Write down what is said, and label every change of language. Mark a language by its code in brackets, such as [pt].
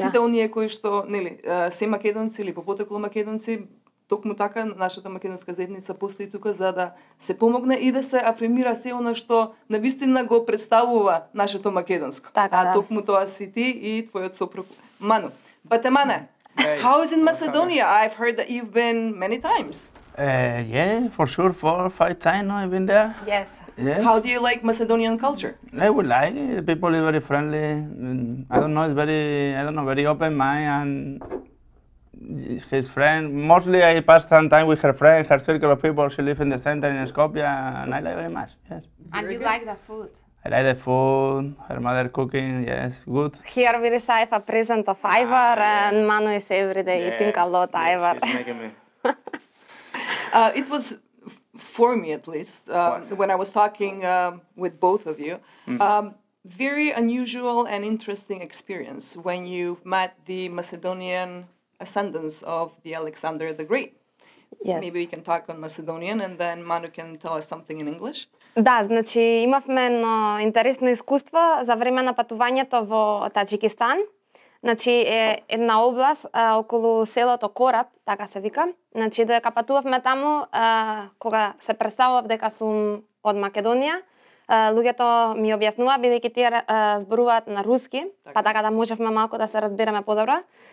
[mk] Сите оние кои што, нели, се македонци или по потекло македонци, токму така нашата македонска заедница постои тука за да се помогне и да се афирмира се она што навистина го представува нашето македонско. Така, токму тоа си ти и твојот сопруг Ману. [en] Batemane, how is in Macedonia? I've heard that you've been many times. Yeah, for sure, 4 or 5 times I've been there. Yes. Yes. How do you like Macedonian culture? I would like it. The people is very friendly. I don't know, very open mind and his friend. Mostly I pass some time with her friend, her circle of people. She lives in the center in Skopje, and I like very much. Yes. And you like the food? I like the food, her mother cooking, yes, good. Here we receive a present of Ivar, and Manu is every day eating a lot Ivar. She's making me. It was, for me at least, when I was talking with both of you, very unusual and interesting experience when you met the Macedonian ascendants of the Alexander the Great. Yes. Maybe we can talk on Macedonian and then Manu can tell us something in English. [mk] Да, значи имавме едно интересно искуство за време на патувањето во Таџикистан. Значи е една област околу селото Кораб, така се вика. Значи додека патувавме таму, кога се представував дека сум од Македонија, луѓето ми објаснува бидејќи тие зборуваат на руски, па така да можевме малку да се разбереме подобро.